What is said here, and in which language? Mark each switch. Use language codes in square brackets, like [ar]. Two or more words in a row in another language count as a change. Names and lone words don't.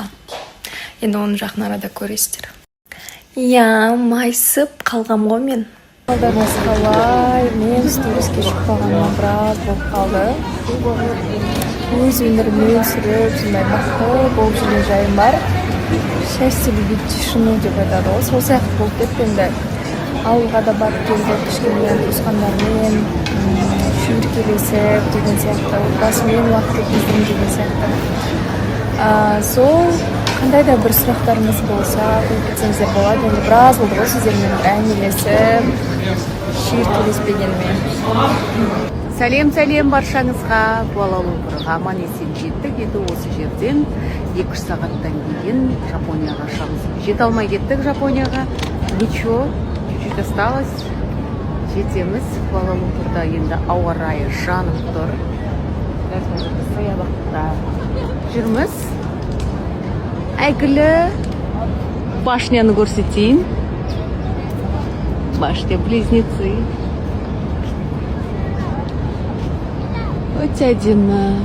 [kk] Енді оны жақын арада көресіздер. Иә, майысып қалғам ғой мен. Қалдарыңыз қалай? Мен сториске шықпағаныма біраз болып қалды. Өз өміріммен сүріп, сондай мықты болып жүрген жайым бар. [ru] Счастье любить тишину [kk] деп айтады ғой. Сол сияқты болып кетті енді. Ауылға да барып келдік, кішкене туысқандармен шүйіркелесіп деген сияқты, отбасымен уақыт өткіздім деген сияқты. Сол қандай да бір сұрақтарыңыз болса, қойып кетсеңіздер болады. Енді біраз болды ғой сіздермен әңгімелесіп, шүйіркелеспегеніме. Сәлем баршаңызға. Куала-Лумпурға аман есен жеттік. Енді осы жерден 2 сағаттан кейін Жапонияға ұшамыз. Жете алмай кеттік Жапонияға. [ru] Ничего, чуть-чуть осталось. [kk] Жетеміз. Куала-Лумпурда енді ауа райы жанып тұр. Саябақта жүрміз. Әйгілі башняны көрсетейін. [ru] Башня близнецы. [kk] Өте әдемі.